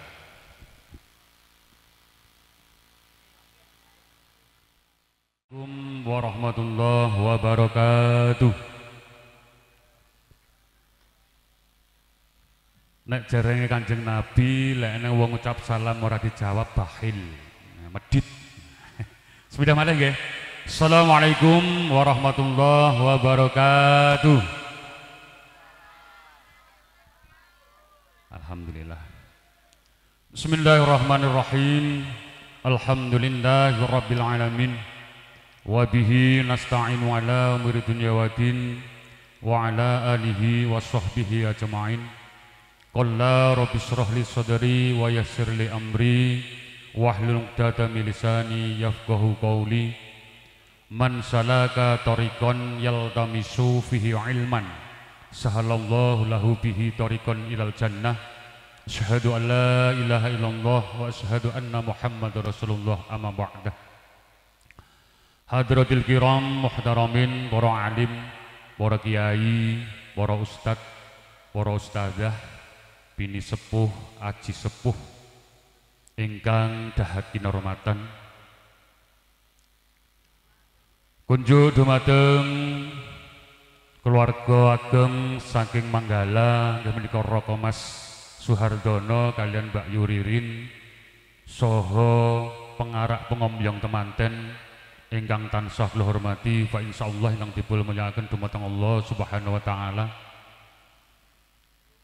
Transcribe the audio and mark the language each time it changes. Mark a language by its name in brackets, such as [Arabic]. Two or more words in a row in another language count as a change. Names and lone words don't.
[Arabic] السلام عليكم ورحمة الله وبركاته. [Javanese] Nek jarene Kanjeng Nabi lek nek wong ngucap salam ora dijawab bakhil, medit. Sepeda malih nggih. [Arabic] السلام عليكم ورحمة الله وبركاته. الحمد لله. بسم الله الرحمن الرحيم. الحمد لله رب العالمين. وبه نستعين على أمور الدنيا والدين وعلى آله وصحبه أجمعين. قال رب اشرح لي صدري ويسر لي أمري واحلل عقدة من لساني يفقهوا قولي. من سلك طريقا يلتمس فيه علما سهل الله له به طريقا إلى الجنة. أشهد أن لا إله إلا الله وأشهد أن محمدا رسول الله أما بعد. حضرات الكرام المحترمين, [Javanese] para alim, para kiai, para ustad, para ustadzah, bini sepuh, aji sepuh ingkang dahat kinurmatan. Kunjuk dumateng keluarga ageng saking Manggala menika Roko Mas Suhardono kalian Mbak Yuririn soho pengarak pengombyong temanten ingkang tansah kula hormati [Arabic] فإن شاء الله [Javanese] ingkang dipun mulyakaken dumateng [Arabic] الله سبحانه وتعالى.